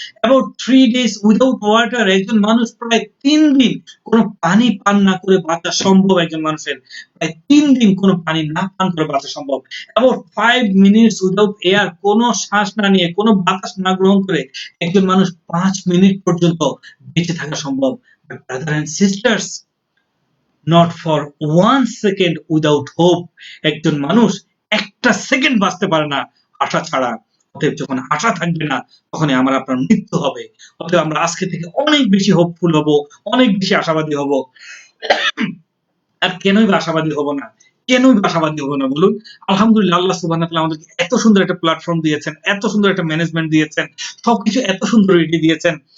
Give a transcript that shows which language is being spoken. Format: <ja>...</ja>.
<en>About 3 days without water.</en> <bn>একজন মানুষ প্রায় 3 দিন কোনো পানি পান না করে বাঁচা সম্ভব। একজন মানুষের প্রায় 3 দিন কোনো পানি না পান করে বাঁচা সম্ভব।</bn> <en>About 5 minutes without air.</en> <bn>কোনো শ্বাস না নিয়ে, কোনো বাতাস না গ্রহণ করে একজন মানুষ 5 মিনিট পর্যন্ত বেঁচে থাকা সম্ভব।</bn> <en>But brother and sisters, not for 1 second without hope.</en> <bn>একজন মানুষ একটা সেকেন্ড বাঁচতে পারে না আশা ছাড়া। অতএব যখন আশা থাকবে না তখনই আমার আপনার মৃত্যু হবে। অতএব আমরা আজকে থেকে অনেক বেশি হোপফুল হব, অনেক বেশি আশাবাদী হব। আর কেনই বা আশাবাদী হব না? কেনই বা আশাবাদী হব না বলুন? আলহামদুলিল্লাহ, আল্লাহ সুবহানাহু ওয়া তাআলা আমাদেরকে এত সুন্দর একটা প্ল্যাটফর্ম দিয়েছেন, এত সুন্দর একটা ম্যানেজমেন্ট দিয়েছেন, সবকিছু এত সুন্দর রেডি দিয়েছেন।</bn>